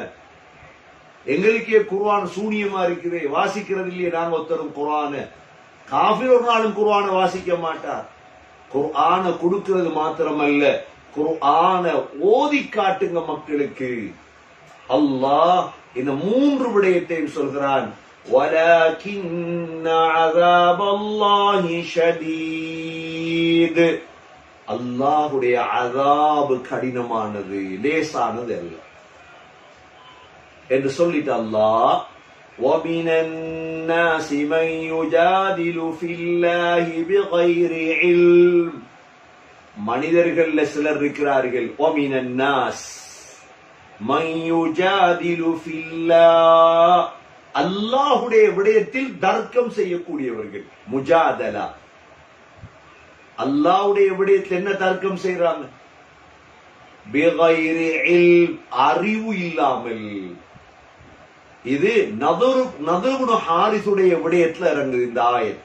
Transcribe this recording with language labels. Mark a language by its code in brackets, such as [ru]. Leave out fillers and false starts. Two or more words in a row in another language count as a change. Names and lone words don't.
[ta] எங்களுக்கே குர்ஆன் சூனியமா இருக்குது, வாசிக்கிறது இல்லையே நாங்க ஒருத்தரும் குர்ஆனை. காஃபிர் ஒரு நாளும் குர்ஆனை வாசிக்க மாட்டார். குர்ஆனை கொடுக்கிறது மாத்திரமல்ல, குர்ஆனை ஓதி காட்டுங்க மக்களுக்கு. அல்லாஹ் இந்த மூன்று விடயத்தையும் சொல்கிறான். [ar] وَلَكِنَّ عَذَابَ اللَّهِ شَدِيدٌ. [ta] அல்லாஹுடைய அஸாப் கடினமானது, லேசானது அல்ல என்று சொல்லிட்டு அல்லாஹ் [ar] وَمِنَ النَّاسِ مَن يُجَادِلُ فِي اللَّهِ بِغَيْرِ عِلْمٍ. [ta] மனிதர்கள்ல சிலர் இருக்கிறார்கள். [ar] وَمِنَ النَّاسِ مَن يُجَادِلُ فِي اللَّهِ. [ta] அல்லாஹுடைய விடயத்தில் தர்க்கம் செய்யக்கூடியவர்கள். முஜாதலா. அல்லாஹ்வுடைய விடயத்தில் என்ன தர்க்கம் செய்றாங்க? [ar] بغير علم, [ta] அறிவு இல்லாமல். இது நதுர் ஹாரிசுடைய விடயத்துல இறங்குது இந்த ஆயத்.